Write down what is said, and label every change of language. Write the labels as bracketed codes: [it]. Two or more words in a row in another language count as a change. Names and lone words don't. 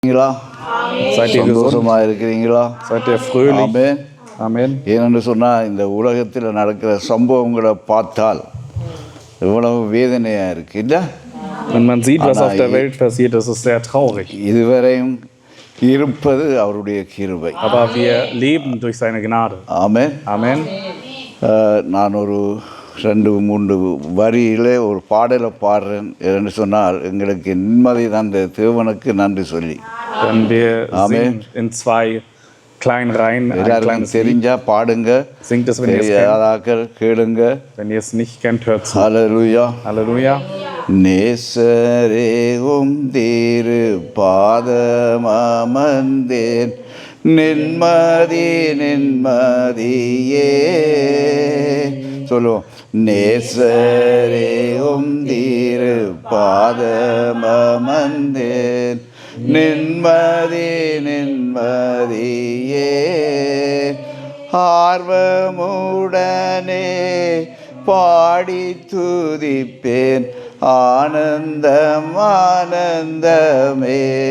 [ta] சந்தோஷமா இருக்கிறீங்களா? [de] Amen. Amen. [ta] ஏனென்று சொன்னால் இந்த உலகத்தில் நடக்கிற சம்பவங்களை பார்த்தால் எவ்வளவு வேதனையாக இருக்கு இல்லை? [de] Wenn man sieht, was auf der Welt passiert, das ist sehr traurig. [ta] இதுவரையும் இருப்பது அவருடைய கிருபை. [de] Aber wir leben durch seine Gnade. [ta] ஆமென். [de] Amen. [ta] நான் ஒரு 2-3 வரியிலே ஒரு பாடலை பாடுறேன் என்று சொன்னால் எங்களுக்கு நிம்மதி தந்த தேவனுக்கு நன்றி சொல்லி. [de] Wenn wir singen in 2 kleinen Reihen, ein kleines [ta] தெரிஞ்சா பாடுங்க, [de] singt es, wenn ihr es kennt. [ta] கேளுங்க. [de] Wenn ihr es nicht kennt, hört zu. Halleluja. Halleluja. [ta] நேசரேவும் திரு பாதமமர்ந்தேன் நின்மதி நின்மதியே சொல்லுவோம். நேசரேவும் திரு பாதமமர்ந்தேன் நின்மதி நின்மதியே ஆர்வமுடனே பாடி துதிப்பேன் ஆனந்தம் ஆனந்தமே